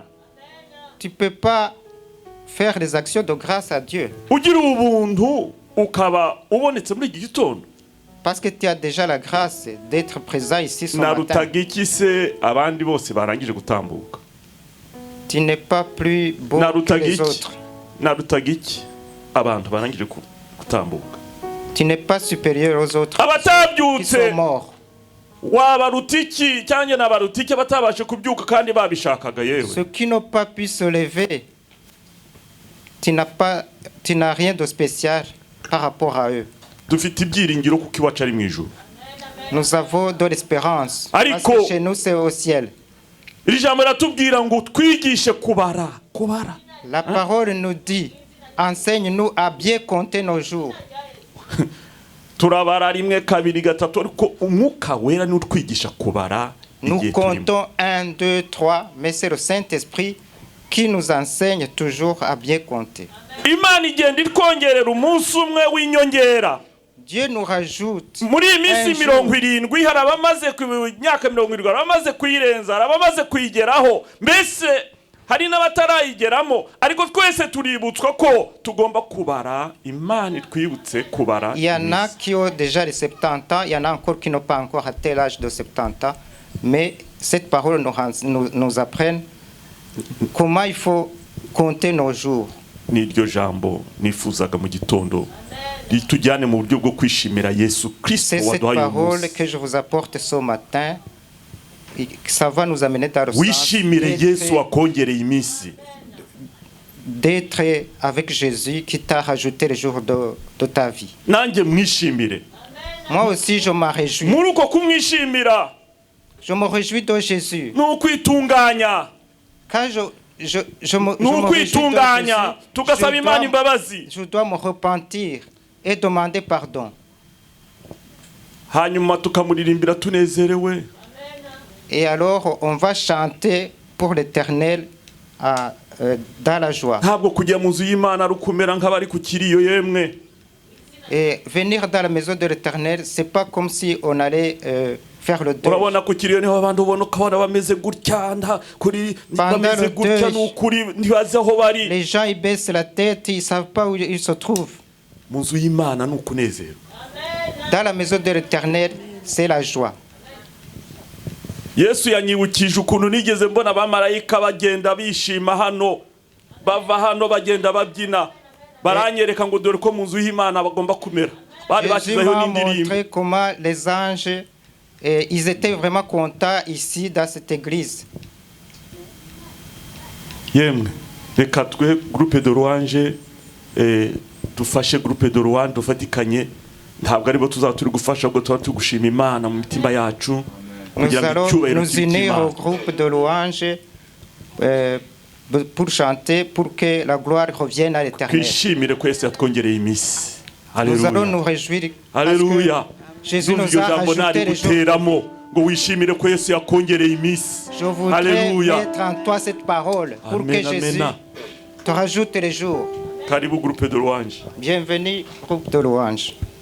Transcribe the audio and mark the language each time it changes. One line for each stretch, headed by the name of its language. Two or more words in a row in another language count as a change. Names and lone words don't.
French: Tu peux pas faire des actions de grâce à Dieu
Kinyarwanda: Ugira ubuntu ukaba ubonetse muri iki gitondo?
French: parce que tu as déjà la grâce d'être présent ici ce matin.
Kinyarwanda: Narutaga iki se abandi bose barangije gutambuka?
French: Tu n'es pas plus beau que
Kinyarwanda: Narutaga
French: les
Kinyarwanda: iki?
French: autres.
Kinyarwanda: Narutaga iki abantu barangije gutambuka?
French: Tu n'es pas supérieur aux autres qui
Kinyarwanda: Abatabyutse
French: sont morts.
Kinyarwanda: wabaruta iki cyangwa nabaruta iki batabashe kubyuka kandi babishakaga yewe?
French: Ceux qui n'ont pas pu se lever, tu n'as rien de spécial par rapport à eux.
Kinyarwanda: Dufite ibyiringiro kuko iwacu ari mu ijuru.
French: Nous avons de l'espérance parce
Kinyarwanda: Ariko,
French: que chez nous c'est au ciel.
Kinyarwanda: Iri jambo ratubwira ngo twigishe kubara.
French: La parole nous dit, enseigne-nous à bien compter nos jours.
Kinyarwanda: Turabara rimwe kabiri gatatu ariko umwuka wera ni utwigisha kubara.
French: Nous
Kinyarwanda: igihe turimo.
French: comptons 1, 2, 3, mais c'est le Saint-Esprit qui nous enseigne toujours à bien compter.
Kinyarwanda: Imana igenda itwongerera umunsi umwe w'inyongera.
French: Dieu nous rajoute
Kinyarwanda: Muri iyi minsi
French: un jour.
Kinyarwanda: 70 hari abamaze ku myaka 70, hari abamaze kuyirenza, hari abamaze kuyigeraho. Mbese hari n'abatarayigeramo, ariko twese tuributswa ko tugomba kubara. Imana twibutse kubara.
French: Il y en a qui ont déjà les 70 ans, il y en a encore qui n'ont pas encore atteint l'âge de 70 ans, mais cette parole nous apprenne comment il faut compter nos jours.
Kinyarwanda: Niryo jambo nifuzaga mu gitondo ritujyane mu buryo bwo kwishimira Yesu Kristo
French: C'est cette
Kinyarwanda: waduhaye
French: parole
Kinyarwanda: umunsi.
French: que je vous apporte ce matin. Et ça va nous amener dans le sens
Kinyarwanda: Wishimire Yesu wakongereye iminsi.
French: d'être avec Jésus qui t'a rajouté les jours de ta vie.
Kinyarwanda: Nanjye mwishimire.
French: Moi aussi, je me réjouis.
Kinyarwanda: Muri uko kumwishimira
French: Je me réjouis de Jésus.
Kinyarwanda: ni ukwitunganya.
French: Quand je me
Kinyarwanda: Ni
French: réjouis de
Kinyarwanda: ukwitunganya
French: Jésus,
Kinyarwanda: tugasaba Imana imbabazi.
French: je dois me repentir et demander pardon.
Kinyarwanda: Hanyuma tukamuririmbira tunezerewe.
French: Et alors, on va chanter pour l'Éternel dans la joie.
Kinyarwanda: Ntabwo kujya mu nzu y'Imana ari ukumera nk'abari ku kiriyo yemwe.
French: Et venir dans la maison de l'Éternel, c'est pas comme si on allait faire le deuil.
Kinyarwanda: Urabona ku kiriyo niho abantu ubona ukabona bameze gutya kuri bameze gutya n'ukuri ntibazi aho bari.
French: Les gens ils baissent la tête, ils savent pas où ils se trouvent.
Kinyarwanda: Mu nzu y'Imana ni ukunezerwa.
French: Dans la maison de l'Éternel, c'est la joie.
Kinyarwanda: Yesu yanyibukije ukuntu nigeze mbona abamarayika bagenda bishima hano, bava hano bagenda babyina, baranyereka ngo dore ko mu nzu y'Imana bagomba kumera. Bari
French: Jésus
Kinyarwanda: bashyizeho
French: m'a
Kinyarwanda: n'indirimbo.
French: montré comment les anges, ils étaient vraiment contents ici dans cette église.
Kinyarwanda: Yemwe reka twe
French: groupe de louange
Kinyarwanda: dufashe
French: groupe de louange
Kinyarwanda: dufatikanye, ntabwo aribo tuzaba turi gufasha ubwo tuba turi gushima Imana mu mitima yacu.
French: Nous allons nous unir au groupe de louanges pour chanter, pour que la gloire revienne à l'Éternel.
Kinyarwanda: Twishimire ko Yesu yatwongereye iminsi.
French: Nous allons
Kinyarwanda: Alléluia.
French: nous réjouir
Kinyarwanda: Alléluia.
French: parce que Jésus nous
Kinyarwanda: Iryo
French: a
Kinyarwanda: jambo
French: rajouté les jours.
Kinyarwanda: nariguteramo ngo wishimire ko Yesu yakongereye iminsi.
French: Je voudrais
Kinyarwanda: Alléluia.
French: mettre en toi cette parole pour
Kinyarwanda: Amen,
French: que Jésus
Kinyarwanda: amen.
French: te rajoute les jours.
Kinyarwanda: Karibu
French: groupe de louange. Bienvenue, groupe de louanges.